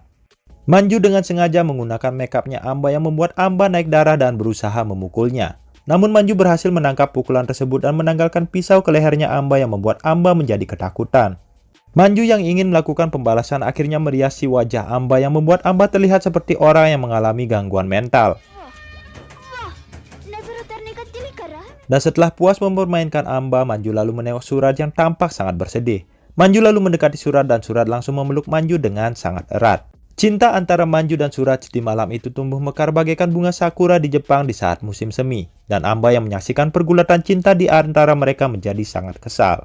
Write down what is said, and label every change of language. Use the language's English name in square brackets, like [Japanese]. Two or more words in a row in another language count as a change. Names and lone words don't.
[Indonesian] Manju dengan sengaja menggunakan makeupnya Amba yang membuat Amba naik darah dan berusaha memukulnya. Namun Manju berhasil menangkap pukulan tersebut dan menanggalkan pisau ke lehernya Amba yang membuat Amba menjadi ketakutan. Manju yang ingin melakukan pembalasan akhirnya meriasi wajah Amba yang membuat Amba terlihat seperti orang yang mengalami gangguan mental. [Hindi] नजर उतरने का दिल कर रहा है। [Indonesian] Dan setelah puas mempermainkan Amba, Manju lalu menengok Suraj yang tampak sangat bersedih. Manju lalu mendekati Suraj dan Suraj langsung memeluk Manju dengan sangat erat. Cinta antara Manju dan Suraj di malam itu tumbuh mekar bagaikan bunga sakura di Jepang di saat musim semi. Dan Amba yang menyaksikan pergulatan cinta di antara mereka menjadi sangat kesal.